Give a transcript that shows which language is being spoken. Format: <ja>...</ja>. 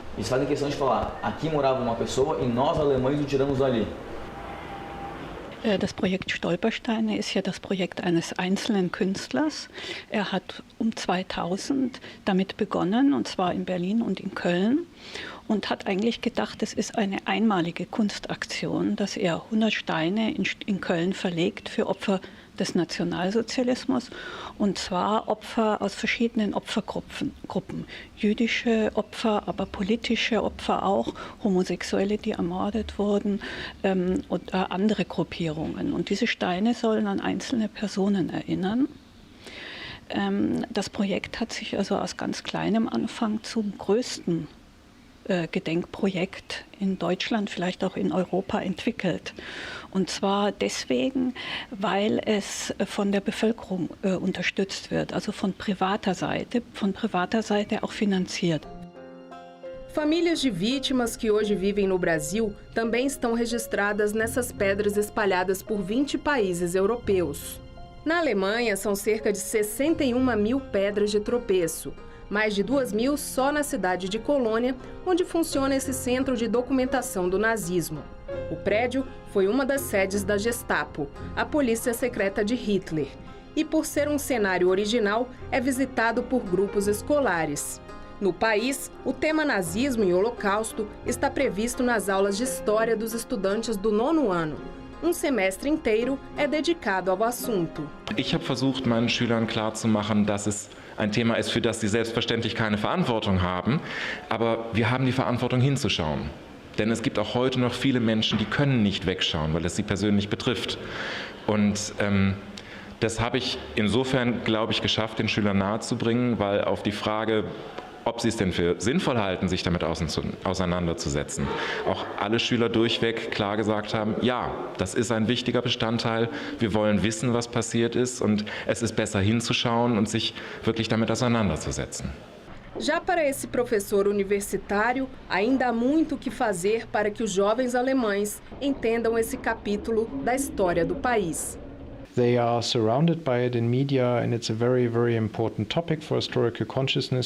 <pt>Eles fazem questão de falar, aqui morava uma pessoa e nós alemães o tiramos dali.</pt> <de>Das Projekt Stolpersteine ist ja das Projekt eines einzelnen Künstlers. Er hat um 2000 damit begonnen, und zwar in Berlin und in Köln, und hat eigentlich gedacht, es ist eine einmalige Kunstaktion, dass er 100 Steine in Köln verlegt für Opfer des Nationalsozialismus, und zwar Opfer aus verschiedenen Opfergruppen. Jüdische Opfer, aber politische Opfer auch, Homosexuelle, die ermordet wurden, und andere Gruppierungen. Und diese Steine sollen an einzelne Personen erinnern. Das Projekt hat sich also aus ganz kleinem Anfang zum größten Gedenkprojekt in Deutschland, vielleicht auch in Europa entwickelt. Und zwar deswegen, weil es von der Bevölkerung unterstützt wird, also von privater Seite auch finanziert.</de> <pt>Famílias de vítimas que hoje vivem no Brasil também estão registradas nessas pedras espalhadas por 20 países europeus. Na Alemanha, são cerca de 61 mil pedras de tropeço. Mais de 2.000 só na cidade de Colônia, onde funciona esse centro de documentação do nazismo. O prédio foi uma das sedes da Gestapo, a polícia secreta de Hitler, e por ser um cenário original, é visitado por grupos escolares. No país, o tema nazismo e holocausto está previsto nas aulas de história dos estudantes do 9º ano. Um semestre inteiro é dedicado ao assunto.</pt> <de>Ich habe versucht, meinen Schülern klarzumachen, dass es ein Thema ist, für das sie selbstverständlich keine Verantwortung haben, aber wir haben die Verantwortung hinzuschauen. Denn es gibt auch heute noch viele Menschen, die können nicht wegschauen, weil es sie persönlich betrifft. Und das habe ich insofern, glaube ich, geschafft, den Schülern nahezubringen, weil auf die Frage, ob sie es denn für sinnvoll halten, sich damit auseinanderzusetzen, auch alle Schüler durchweg klar gesagt haben, ja, das ist ein wichtiger Bestandteil, wir wollen wissen, was passiert ist, und es ist besser hinzuschauen und sich wirklich damit auseinanderzusetzen.</de> <pt>Já para esse professor universitário, ainda há muito o que fazer para que os jovens alemães entendam esse capítulo da história do país.</pt> <en>They are surrounded by it in media, and it's a very, very important topic for historical consciousness.</en>